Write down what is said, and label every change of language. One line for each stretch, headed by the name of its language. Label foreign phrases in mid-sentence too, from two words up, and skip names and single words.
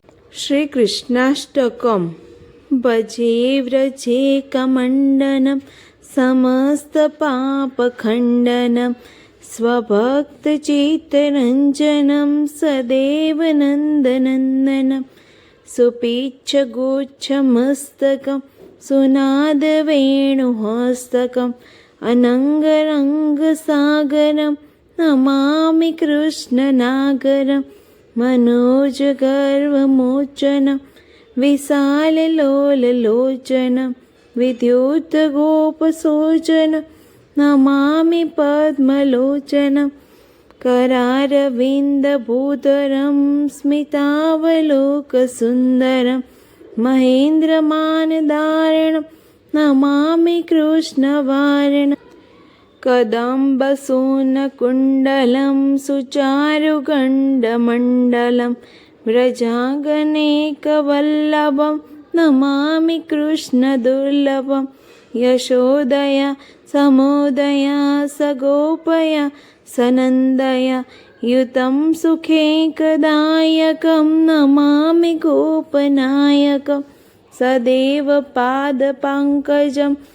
Sanskrit: શ્રી કૃષ્ણાષ્ટકમ. ભજે વ્રજે કમંડનમ સમસ્ત પાપખંડનમ સ્વભક્તચિત્તરંજનમ સદેવ નંદનંદનમ સુપીચ્છ ગુચ્છમસ્તકમ સુનાદ વેણુહસ્તકમ અનંગરંગસાગરમ નમામિ કૃષ્ણનાગરમ મનોજગર્વમોચનમ વિશાલલોલલોચનમ વિદ્યુતગોપસોચનમ નમામિ પદ્મલોચનમ करारविन्दभूधरं स्मितावलोकसुन्दरं महेन्द्रमानदारणं नमामि कृष्णवारणं कदम्बसूनकुण्डलं सुचारुगण्डमण्डलं व्रजाङ्गनेकवल्लभं नमामि कृष्णदुर्लभं यशोदया समोदया सगोपया सनन्दया युतं सुखेकदायकं नमामि गोपनायकं सदैव पादपङ्कजं